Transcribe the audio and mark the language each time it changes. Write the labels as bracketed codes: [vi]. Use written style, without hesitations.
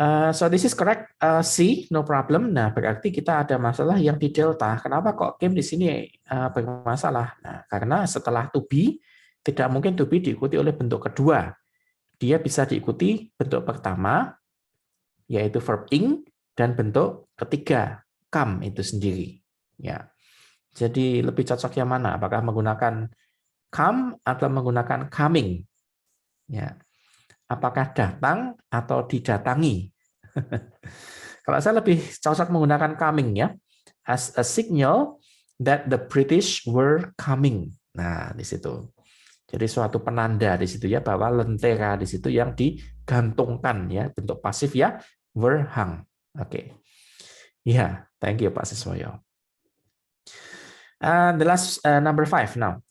[en] So this is correct, C, no problem. [id] Nah, berarti kita ada masalah yang di delta. Kenapa kok came di sini bermasalah? Nah, karena setelah to be, tidak mungkin to be diikuti oleh bentuk kedua. Dia bisa diikuti bentuk pertama, yaitu verb ing, dan bentuk ketiga, come itu sendiri. Ya. Jadi lebih cocok yang mana? Apakah menggunakan come atau menggunakan coming? Ya. Apakah datang atau didatangi? Kalau saya lebih cocok menggunakan coming ya. [en] as a signal that the British were coming. [id] Nah, di situ. Jadi suatu penanda di situ ya bahwa lentera di situ yang digantungkan ya, bentuk pasif ya, [en] were hung. [id] Oke. [en] Ya, thank you Pak Siswoyo. The last number 5 now.